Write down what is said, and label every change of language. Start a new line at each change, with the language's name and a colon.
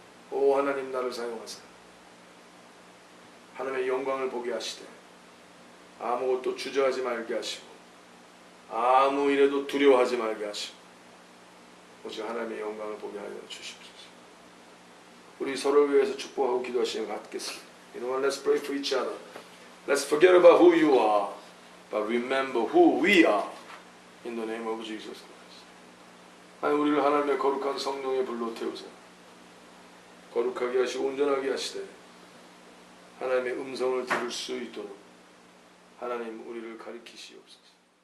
Korean: 오 하나님, 나를 사용하사 하나님의 영광을 보게 하시되 아무것도 주저하지 말게 하시고 아무 일에도 두려워하지 말게 하시고 오직 하나님의 영광을 보게 하여 주십시오. 우리 서로를 위해서 축복하고 기도하시는 것 같겠습니다.
English: You know what? Let's pray for each other. Let's forget about who you are, but remember who we are. In the name of Jesus Christ.
Korean: 하나님, 우리를 하나님의 거룩한 성령의 불로 태우사 거룩하게 하시고 온전하게 하시되 하나님의 음성을 들을 수 있도록 하나님 우리를 가리키시옵소서.